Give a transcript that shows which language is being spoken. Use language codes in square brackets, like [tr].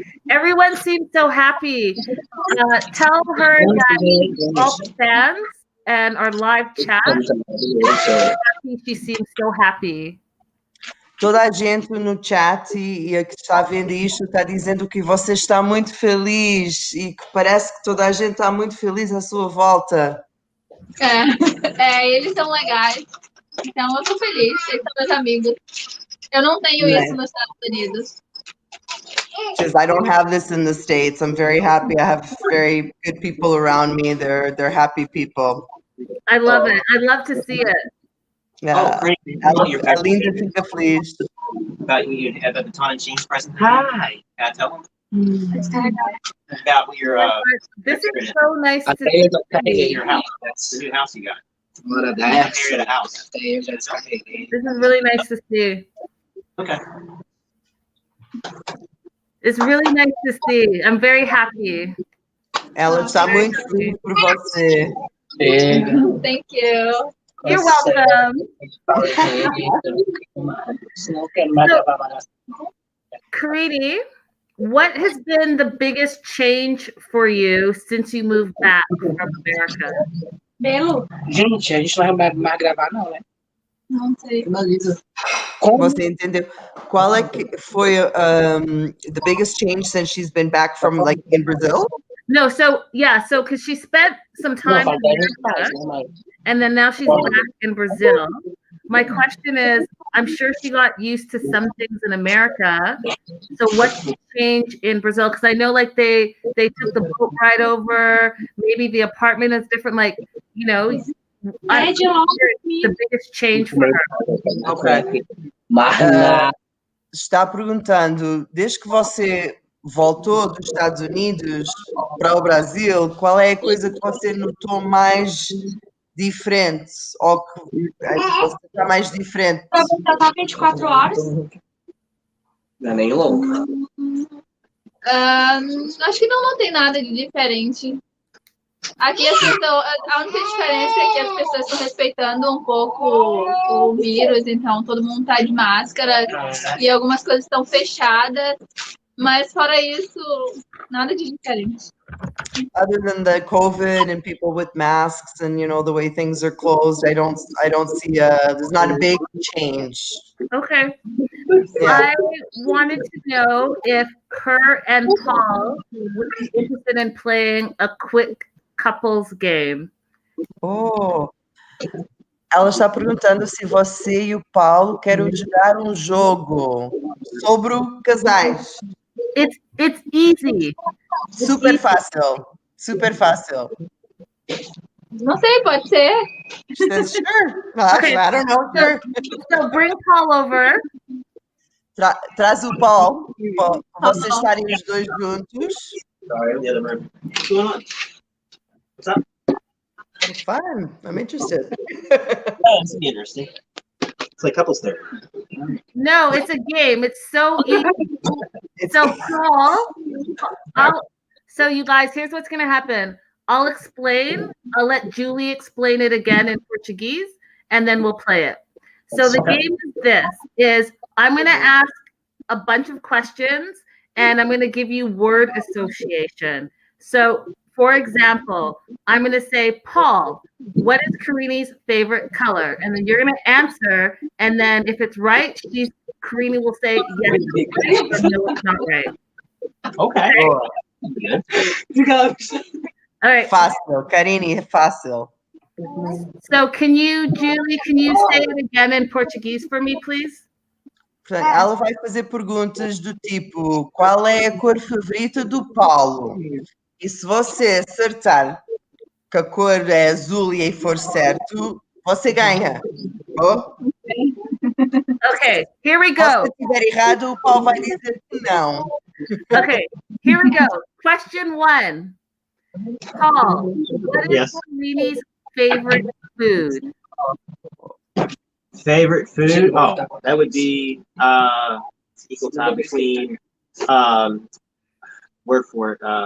[en] Everyone seems so happy. Tell her that all the fans and our live chat, she seems so happy. [pt] Toda a gente no chat e a que está vendo isto está dizendo que você está muito feliz e que parece que toda a gente está muito feliz à sua volta. Eles são legais. Então eu tô feliz, eles são meus amigos. Eu não tenho isso nos Estados Unidos. [en] Says, I don't have this in the States. I'm very happy. I have very good people around me. They're happy people. I love it. I love to see it. [pt] A Linda fica feliz. [en] About you at the Baton and Jeans present. Hi. Can I tell them? About your this is so nice to see. Your house. That's the new house you got. This At a house. This is really nice to see. Okay. It's really nice to see. I'm very happy. [pt] Ela está muito feliz por você. [en] Thank you. You're welcome. Karine, what has been the biggest change for you since you moved back from America? [pt] Belo? Gente, a gente não vai mais gravar, não, né? Não sei. Finaliza. Como? Você entendeu? Qual é que foi [en] the biggest change since she's been back from like in Brazil? No, so because she spent some [pt] Não, [en] time [pt] faz [en] in [pt] 10 minutos mais, [en] America, [pt] né, mas... [en] and then now she's back in Brazil. My question is, I'm sure she got used to some things in America. So what's the change in Brazil? Because I know like they took the boat ride over. Maybe the apartment is different. Like, you know, I'm sure the biggest change for her. Ok. Marna. [pt] Está perguntando, desde que você voltou dos Estados Unidos para o Brasil, qual é a coisa que você notou mais diferente? Ou que você está mais diferente? Pra você tratar 24 horas? Não é nem louco. Acho que não tem nada de diferente. Aqui a única diferença é que as pessoas estão respeitando um pouco o vírus, então todo mundo tá de máscara e algumas coisas estão fechadas, mas fora isso, nada de diferente. [en] Other than the COVID and people with masks and the way things are closed, I don't see there's not a big change. Okay. Yeah. I wanted to know if her and Paul would be interested in playing a quick couples game. Oh. [pt] Ela está perguntando se você e o Paulo querem jogar um jogo sobre casais. [en] It's easy. [pt] Super fácil. Super fácil. Não sei, pode ser. [en] She says, sure. Okay. I don't know. Sure. So bring Paul over. [pt] Traz o Paul para vocês estarem os dois juntos. [en] Sorry, I'm in the other room. What's going on? What's up? It's fun. I'm interested. Oh, this will be interesting. It's like couples therapy. No, it's a game. It's so easy. So Paul, so you guys, here's what's gonna happen. I'll explain. I'll let Julie explain it again in Portuguese, and then we'll play it. So the game is I'm gonna ask a bunch of questions, and I'm gonna give you word association. So, for example, I'm going to say, Paul, what is Karine's favorite color? And then you're going to answer. And then if it's right, Karine will say, yes, it's right, or no, it's not right. Okay. You guys. All right. [pt] Fácil. Karine, fácil. [en] So Julie, can you say it again in Portuguese for me, please? [pt] Portanto, ela vai fazer perguntas do tipo, qual é a cor favorita do Paulo? E se você acertar que a cor é azul e aí for certo, você ganha. [en] Oh? Okay, here we [pt] Se [en] go. [pt] você estiver errado, o Paulo vai dizer que não. [en] Okay, here we go. Question 1. Paul, what is Karine's favorite food? Favorite food? Oh, that would be equal time between word for it.